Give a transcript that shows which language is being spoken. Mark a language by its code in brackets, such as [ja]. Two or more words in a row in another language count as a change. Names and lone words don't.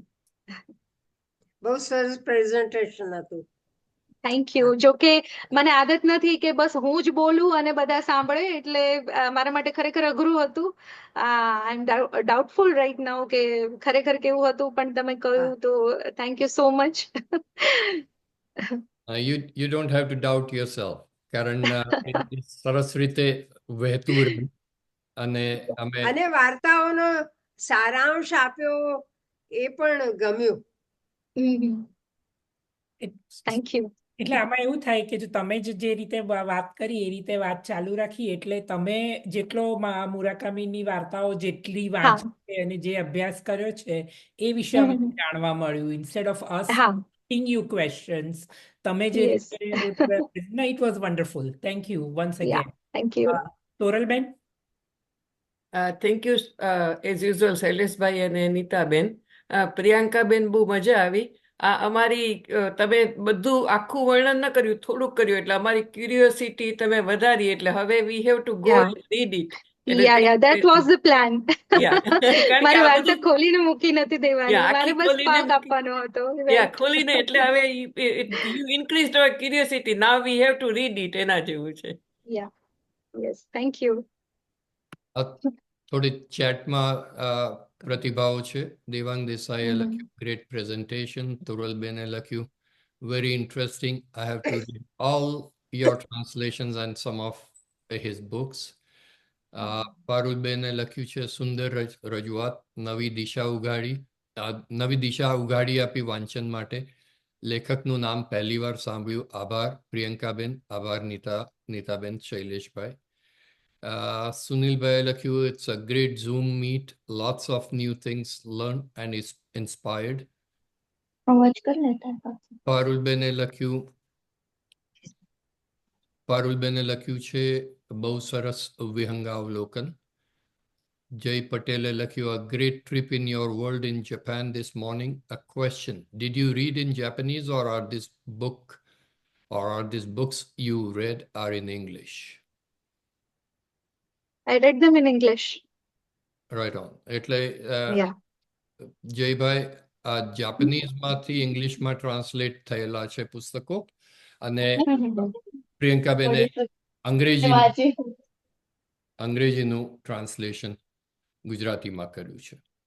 [gu] બહુ સરસ પ્રેઝન્ટેશન હતું. [en] thank you. [gu] જો કે મને આદત નથી કે બસ હું જ બોલું અને બધા સાંભળે, એટલે મારા માટે ખરેખર અઘરું હતું. [en] I am doubtful right now [gu] કે ખરેખર કેવું હતું, પણ તમે કહ્યું તો [en] thank you so much. You don't have to doubt yourself, [gu] કારણ એ સરસ રીતે વહેતું રહ્યું અને અમે અને વાર્તાઓનો સારાંશ આપ્યો એ પણ ગમ્યું. [en] thank you. [gu] એટલે આમાં એવું થાય કે જો તમે જે રીતે વાત કરી એ રીતે વાત ચાલુ રાખી, એટલે તમે જેટલો મુરાકામીની વાર્તાઓ જેટલી વાંચી છે અને જે અભ્યાસ કર્યો છે એ વિશે અમને જાણવા મળ્યું. [en] instead of us asking you questions, [gu] તમે જે [en] Yes. રીતે no, it was wonderful. Thank you once Yeah, again. thank you. [gu] તોરલબેન? [en] thank you as usual શૈલેષભાઈ અને નીતાબેન. [gu] પ્રિયંકાબેન, બહુ મજા આવી. આ અમારી તમે બધું આખું વર્ણન ન કર્યું, થોડુંક કર્યું, એટલે અમારી ક્યુરિયોસિટી તમે વધારી, એટલે હવે [en] we have to go Yeah. read it. Yeah, that was the plan. [gu] કારણ કે મારે આ વાર્તા બધું ખોલીને મૂકી નથી દેવાની, મારે આખી બસ ખોલીને પાક આપવાનો હતો. ખોલીને, એટલે હવે [en] you increase our curiosity. now we have to read it. [gu] એના જેવું છે. [en] Yeah, yes, thank you. [gu] થોડી ચેટમાં પ્રતિભાવો છે. દેવાંગ દેસાઈએ લખ્યું [en] great presentation. [gu] તોરલબેને લખ્યું [en] very interesting. I have to read all your translations and some of his books. [gu] પારુલબેને લખ્યું છે સુંદર રજૂઆત, નવી દિશા ઉઘાડી આપી વાંચન માટે. લેખકનું નામ પહેલી વાર સાંભળ્યું. આભાર પ્રિયંકાબેન. આભાર નીતાબેન, શૈલેષભાઈ. સુનિલભાઈએ લખ્યું [en] it's a great Zoom meet, lots of new things learned and is inspired. [gu] પારુલબેને લખ્યું છે બહુ સરસ વિહંગાવલોકન. [en] જય પટેલે લખ્યું a great trip in your world in Japan this morning. A question, did you read in Japanese or are these books you read are in English? I read them in English. Right on. [gu] એટલે [en] Yeah. [gu] જયભાઈ, આ જાપાનીઝમાંથી ઇંગ્લિશમાં ટ્રાન્સલેટ થયેલા છે પુસ્તકો, અને પ્રિયંકાબેને અંગ્રેજીનું ટ્રાન્સલેશન ગુજરાતીમાં કર્યું છે.